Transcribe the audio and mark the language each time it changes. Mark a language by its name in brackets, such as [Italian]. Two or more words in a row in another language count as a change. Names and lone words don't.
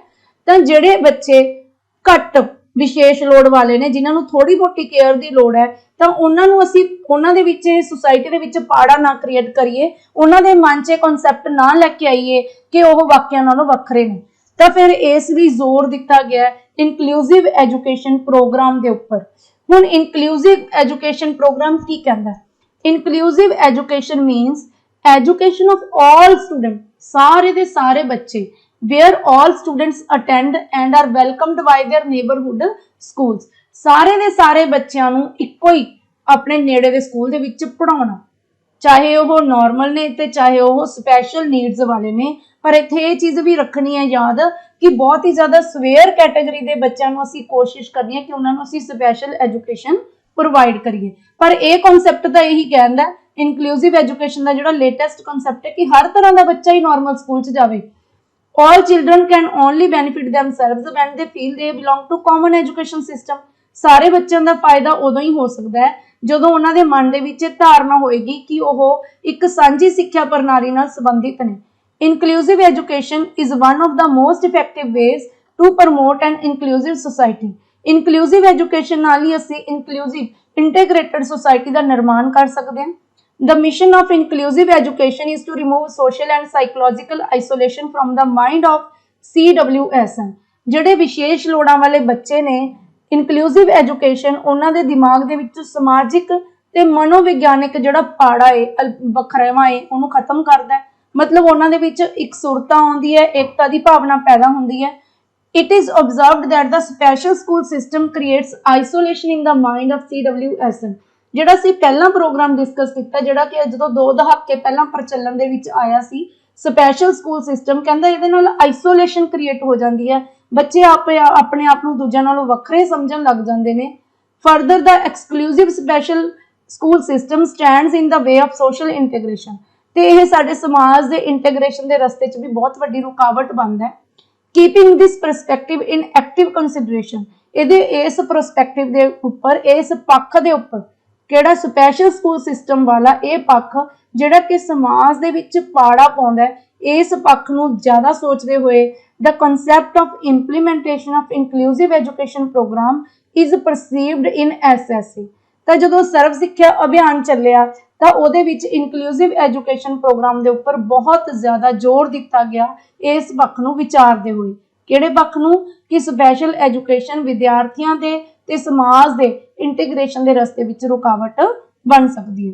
[Punjabi] ਤਾਂ ਜਿਹੜੇ ਬੱਚੇ ਘੱਟ ਵਿਸ਼ੇਸ਼ ਲੋੜ ਵਾਲੇ ਨੇ ਜਿਨ੍ਹਾਂ ਨੂੰ ਥੋੜੀ ਬਹੁਤੀ ਕੇਅਰ ਦੀ ਲੋੜ ਹੈ, ਤਾਂ ਉਹਨਾਂ ਨੂੰ ਅਸੀਂ ਉਹਨਾਂ ਦੇ ਵਿੱਚ ਸੁਸਾਇਟੀ ਦੇ ਵਿੱਚ ਪਾੜਾ ਨਾ ਕ੍ਰੀਏਟ ਕਰੀਏ, ਉਹਨਾਂ ਦੇ ਮਨ 'ਚ ਕਨਸੈਪਟ ਨਾ ਲੈ ਕੇ ਆਈਏ ਕਿ ਉਹ ਬਾਕੀਆਂ ਨਾਲੋਂ ਵੱਖਰੇ ਨੇ। ਤਾਂ ਫਿਰ ਇਸ ਲਈ ਜ਼ੋਰ ਦਿੱਤਾ ਗਿਆ [English] inclusive education program [Punjabi] ਦੇ ਉੱਪਰ। ਹੁਣ [English] inclusive education program [Punjabi] ਕੀ ਕਹਿੰਦਾ? [English] inclusive education means education of all student, [Punjabi] ਸਾਰੇ ਦੇ ਸਾਰੇ ਬੱਚੇ, [English] where all students attend and are welcomed by their neighborhood schools, [Punjabi] ਸਾਰੇ ਦੇ ਸਾਰੇ ਬੱਚਿਆਂ ਨੂੰ ਇੱਕੋ ਹੀ ਆਪਣੇ ਨੇੜੇ ਦੇ ਸਕੂਲ ਦੇ ਵਿੱਚ ਪੜਾਉਣਾ, ਚਾਹੇ ਉਹ ਨਾਰਮਲ ਨੇ ਤੇ ਚਾਹੇ ਉਹ [English] special needs [Punjabi] ਵਾਲੇ ਨੇ। ਪਰ ਇੱਥੇ ਇਹ ਚੀਜ਼ ਵੀ ਰੱਖਣੀ ਹੈ ਯਾਦ ਕਿ ਬਹੁਤ ਹੀ ਜ਼ਿਆਦਾ [English] severe category [Punjabi] ਦੇ ਬੱਚਿਆਂ ਨੂੰ ਅਸੀਂ ਕੋਸ਼ਿਸ਼ ਕਰਨੀ ਹੈ ਕਿ ਉਹਨਾਂ ਨੂੰ ਅਸੀਂ [English] special education provide [Punjabi] ਕਰੀਏ। ਪਰ ਇਹ ਕਨਸੈਪਟ ਤਾਂ ਇਹੀ ਕਹਿੰਦਾ [English] inclusive education [Punjabi] ਦਾ ਜਿਹੜਾ [English] latest concept [Punjabi] ਹੈ ਕਿ ਹਰ ਤਰ੍ਹਾਂ ਦਾ ਬੱਚਾ ਹੀ [English] normal school [Punjabi] 'ਚ ਜਾਵੇ। [English] All children can only benefit themselves when they feel they belong to common education system. [Punjabi] ਸਾਰੇ ਬੱਚਿਆਂ ਦਾ ਫਾਇਦਾ ਉਦੋਂ ਹੀ ਹੋ ਸਕਦਾ ਹੈ ਜਦੋਂ ਉਹਨਾਂ ਦੇ ਮਨ ਦੇ ਵਿੱਚ ਧਾਰਨਾ ਹੋਏਗੀ ਕਿ ਉਹ ਇੱਕ ਸਾਂਝੀ ਸਿੱਖਿਆ ਪ੍ਰਣਾਲੀ ਨਾਲ ਸੰਬੰਧਿਤ ਨੇ। [English] Inclusive education is one of the most effective ways to promote an inclusive society. Inclusive education [Punjabi] ਨਾਲ ਹੀ ਅਸੀਂ [English] inclusive integrated society [Punjabi] ਦਾ ਨਿਰਮਾਣ ਕਰ ਸਕਦੇ ਹਾਂ। [English] The mission of inclusive education is to remove social and psychological isolation from the mind of CWSN. [Punjabi] ਜਿਹੜੇ ਵਿਸ਼ੇਸ਼ ਲੋੜਾਂ ਵਾਲੇ ਬੱਚੇ ਨੇ, [English] inclusive education [Punjabi] ਉਹਨਾਂ ਦੇ ਦਿਮਾਗ ਦੇ ਵਿੱਚ ਸਮਾਜਿਕ ਤੇ ਮਨੋਵਿਗਿਆਨਿਕ ਜਿਹੜਾ ਪਾੜਾ ਹੈ ਵੱਖਰਾਵਾਂ ਹੈ ਉਹਨੂੰ ਖਤਮ ਕਰਦਾ ਹੈ। ਮਤਲਬ ਉਹਨਾਂ ਦੇ ਵਿੱਚ ਇਕਸੁਰਤਾ ਆਉਂਦੀ ਹੈ, ਏਕਤਾ ਦੀ ਭਾਵਨਾ ਪੈਦਾ ਹੁੰਦੀ ਹੈ। [English] It is observed that the special school system creates isolation in the mind of CWSN. [Punjabi] ਜਿਹੜਾ ਅਸੀਂ ਪਹਿਲਾਂ [English] program discuss [Punjabi] ਕੀਤਾ, ਜਿਹੜਾ ਕਿ ਜਦੋਂ 2 ਦਹਾਕੇ ਪਹਿਲਾਂ ਪ੍ਰਚਲਨ ਦੇ ਵਿੱਚ ਆਇਆ ਸੀ, [English] special school system, [Punjabi] ਕਹਿੰਦਾ ਇਹਦੇ ਨਾਲ [English] isolation create [Punjabi] ਹੋ ਜਾਂਦੀ ਹੈ, ਬੱਚੇ ਆਪਣੇ ਆਪ ਨੂੰ ਦੂਜਿਆਂ ਨਾਲੋਂ ਵੱਖਰੇ ਸਮਝਣ ਲੱਗ ਜਾਂਦੇ ਨੇ। [English] further the exclusive special school system stands in the way of social integration, [Punjabi] ਤੇ ਇਹ ਸਾਡੇ ਸਮਾਜ ਦੇ ਇੰਟੀਗ੍ਰੇਸ਼ਨ ਦੇ ਰਸਤੇ 'ਚ ਵੀ ਬਹੁਤ ਵੱਡੀ ਰੁਕਾਵਟ ਬਣਦਾ ਹੈ। [English] keeping this perspective in active consideration, [Punjabi] ਇਹਦੇ ਇਸ ਪਰਸਪੈਕਟਿਵ ਦੇ ਉੱਪਰ, ਇਸ ਪੱਖ ਦੇ ਉੱਪਰ, ਕਿਹੜਾ [English] special school system [Punjabi] ਵਾਲਾ ਇਹ ਪੱਖ ਜਿਹੜਾ ਕਿ ਸਮਾਜ ਦੇ ਵਿੱਚ ਪਾੜਾ ਪਾਉਂਦਾ ਹੈ, ਇਸ ਪੱਖ ਨੂੰ ਜ਼ਿਆਦਾ ਸੋਚਦੇ ਹੋਏ [English] the concept of implementation of inclusive education program is perceived in SSC। [Punjabi] ਤਾਂ ਜਦੋਂ ਸਰਵ ਸਿੱਖਿਆ ਅਭਿਆਨ ਚੱਲਿਆ ਤਾਂ ਉਹਦੇ ਵਿੱਚ [English] inclusive education program [Punjabi] ਦੇ ਉੱਪਰ ਬਹੁਤ ਜ਼ਿਆਦਾ ਜ਼ੋਰ ਦਿੱਤਾ ਗਿਆ, ਇਸ ਪੱਖ ਨੂੰ ਵਿਚਾਰਦੇ ਹੋਏ। ਕਿਹੜੇ ਪੱਖ ਨੂੰ? ਕਿ [English] special education [Punjabi] ਵਿਦਿਆਰਥੀਆਂ ਦੇ ਤੇ ਸਮਾਜ ਦੇ ਇੰਟੀਗ੍ਰੇਸ਼ਨ ਦੇ ਰਸਤੇ ਵਿੱਚ ਰੁਕਾਵਟ ਬਣ ਸਕਦੀ ਹੈ।